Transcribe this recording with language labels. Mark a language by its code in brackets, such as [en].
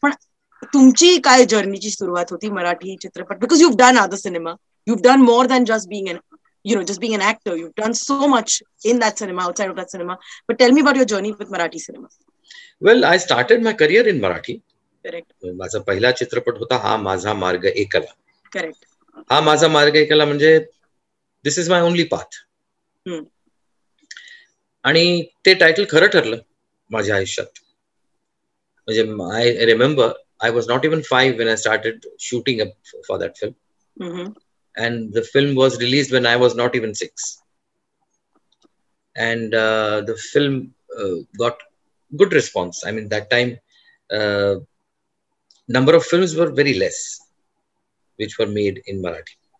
[mr] पण तुमची काय जर्नीची सुरुवात होती मराठी चित्रपट? [en] Because you've done other cinema. You've done more than just being just being an actor. You've done so much in that cinema, outside of that cinema. But tell me about your journey with Marathi cinema. Well, I started my career in Marathi. Correct. [mr] माझा पहिला चित्रपट होता हा माझा मार्ग एकला. [en] Correct. [mr] हा माझा मार्ग एकला म्हणजे [en] This is my only path. [mr] आणि ते टायटल खरं ठरलं माझ्या आयुष्यात. [en] म्हणजे I remember I was not even 5 when I started shooting for that film. And the film was released when I was not even 6. And the film got good response. I mean, that time, number of films were very less, which were made in Marathi.